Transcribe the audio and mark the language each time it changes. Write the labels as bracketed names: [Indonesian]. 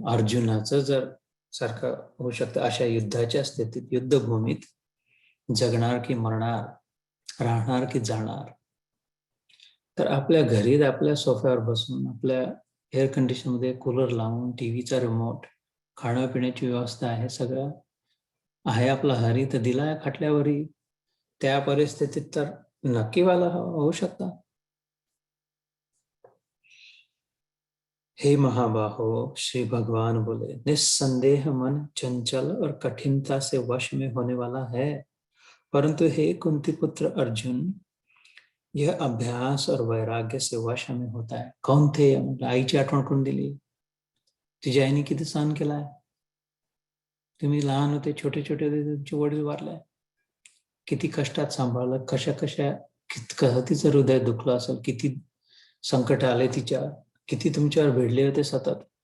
[Marathi] अर्जुनाचं जर सारखं होऊ शकतं, अशा युद्धाच्या स्थितीत, युद्धभूमीत जगणार की मरणार, राहणार की जाणार, तर आपल्या घरीत आपल्या सोफ्यावर बसून, आपल्या एअर कंडिशनमध्ये कूलर लावून, टीव्हीचा रिमोट, खाण्यापिण्याची व्यवस्था आहे, सगळं आहे, आपला हरी तर दिला आहे खाटल्यावरही, त्या परिस्थितीत तर नक्की व्हायला होऊ शकतं. [Hindi] हे महाबाहो, श्री भगवान बोले, निस्संदेह मन चंचल और कठिनता से वश में होने वाला है, परंतु हे कुंती पुत्र अर्जुन, यह अभ्यास और वैराग्य से वश में होता है. कौन थे? [Marathi] आईची आठवण करून दिली. तुझ्या आईने किती सहन केलाय, तुम्ही लहान होते, छोटे छोटे होते, तुमचे वडील वारले, किती कष्टात सांभाळलं, कशा कसं तिचं हृदय दुखलं असेल, किती संकट आले तिच्या, किती तुमच्यावर भिडले होते सतत,